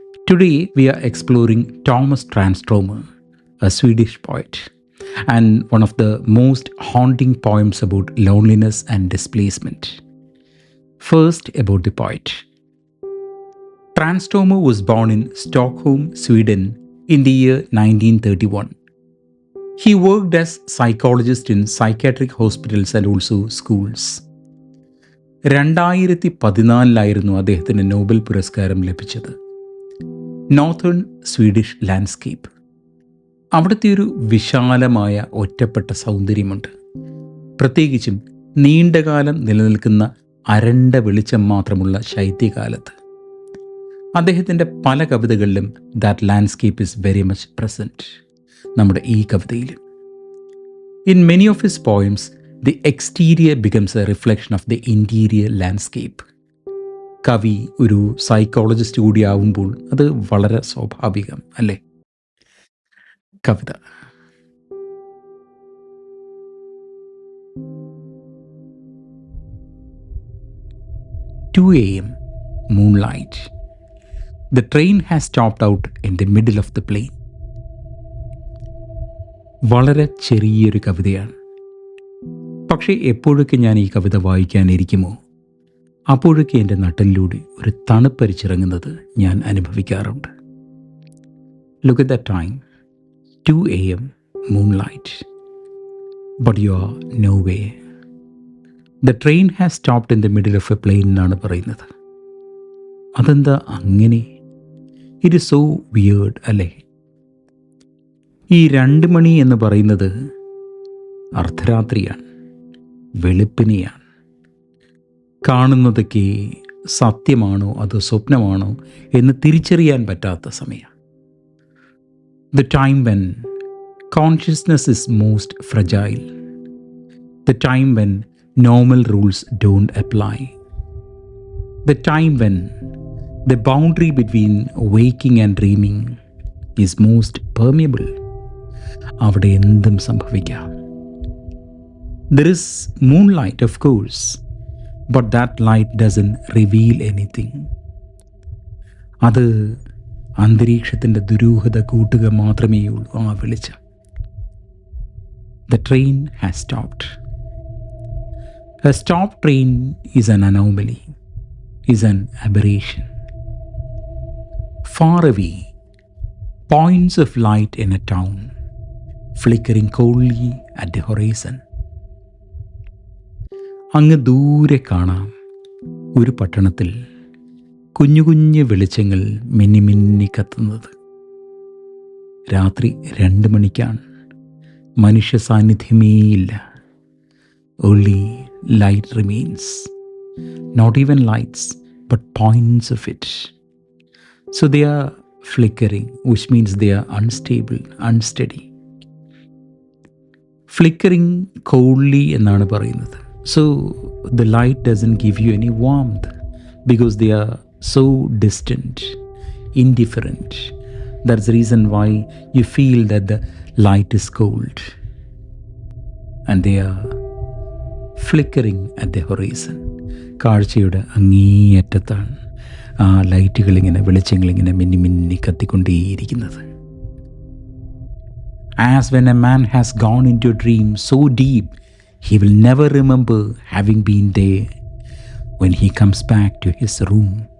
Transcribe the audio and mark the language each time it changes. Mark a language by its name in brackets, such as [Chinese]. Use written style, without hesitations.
[English] Today we are exploring Thomas Tranströmer, a Swedish poet, and one of the most haunting poems about loneliness and displacement. First, about the poet. Tranströmer was born in Stockholm, Sweden in the year 1931. He worked as psychologist in psychiatric hospitals and also schools. [Malayalam] 2014 അദ്ദേഹത്തിന് Nobel പുരസ്കാരം ലഭിച്ചത്. Northern Swedish landscape. അവിടുത്തെ ഒരു വിശാലമായ ഒറ്റപ്പെട്ട സൗന്ദര്യമുണ്ട്. പ്രത്യേകിച്ചും നീണ്ടകാലം നിലനിൽക്കുന്ന അരണ്ട വെളിച്ചം മാത്രമുള്ള ശൈത്യകാലത്ത്. അദ്ദേഹത്തിൻ്റെ പല കവിതകളിലും [English] That landscape is very much present. [Malayalam] നമ്മുടെ ഈ കവിതയിലും. [English] In many of his poems the exterior becomes a reflection of the interior landscape. [Malayalam] കവി ഒരു സൈക്കോളജിസ്റ്റ് കൂടിയാവുമ്പോൾ അത് വളരെ സ്വാഭാവികം അല്ലേ? കവിത. [English] "2 a.m. moonlight. The train has stopped out in the middle of the plain." [Malayalam] വളരെ ചെറിയൊരു കവിതയാണ്. പക്ഷേ എപ്പോഴൊക്കെ ഞാൻ ഈ കവിത വായിക്കാനിരിക്കുമോ അപ്പോഴൊക്കെ എൻ്റെ നട്ടലിലൂടെ ഒരു തണുപ്പരിച്ചിറങ്ങുന്നത് ഞാൻ അനുഭവിക്കാറുണ്ട്. [English] Look at that time. 2 a.m. moonlight. But you are nowhere. The train has stopped in the middle of a plain [Malayalam] എന്നാണ് പറയുന്നത്. അതെന്താ അങ്ങനെ? [English] It is so weird [Malayalam] അല്ലേ? ഈ 2 മണി എന്ന് പറയുന്നത് അർദ്ധരാത്രിയാണ്, വെളുപ്പിനെയാണ്. കാണുന്നതൊക്കെ സത്യമാണോ അതോ സ്വപ്നമാണോ എന്ന് തിരിച്ചറിയാൻ പറ്റാത്ത സമയം. [English] The time when consciousness is most fragile. The time when normal rules don't apply. The time when the boundary between waking and dreaming is most permeable. [Malayalam] അവിടെ എന്തും സംഭവിക്കാം. [English] There is moonlight, of course, but that light doesn't reveal anything. [Malayalam] അത് അന്തരീക്ഷത്തിൻ്റെ ദുരൂഹത കൂട്ടുക മാത്രമേ ഉള്ളൂ ആ വെളിച്ചം. [English] The train has stopped. A stopped train is an anomaly, is an aberration. Far away, points of light in a town, flickering coldly at the horizon. [Malayalam] അങ്ങ് ദൂരെ കാണാം ഒരു പട്ടണത്തിൽ കുഞ്ഞു കുഞ്ഞു വെളിച്ചങ്ങൾ മിന്നി മിന്നി കത്തുന്നത്. രാത്രി 2 മണിക്കാണ്. മനുഷ്യ സാന്നിധ്യമേയില്ല. [English] Only light remains. Not even lights, but points of it. So they are flickering, which means they are unstable, unsteady. Flickering coldly [Malayalam] എന്നാണ് പറയുന്നത്. [English] So the light doesn't give you any warmth because they are so distant, indifferent. That's the reason why you feel that the light is cold. and they are flickering at the horizon. [Malayalam] കാഴ്ചയുടെ അങ്ങേയറ്റത്താണ് ആ ലൈറ്റുകളിങ്ങനെ വെളിച്ചങ്ങളിങ്ങനെ മിന്നി മിന്നി കത്തിക്കൊണ്ടേയിരിക്കുന്നത്. [English] As when a man has gone into a dream so deep, he will never remember having been there when he comes back to his room.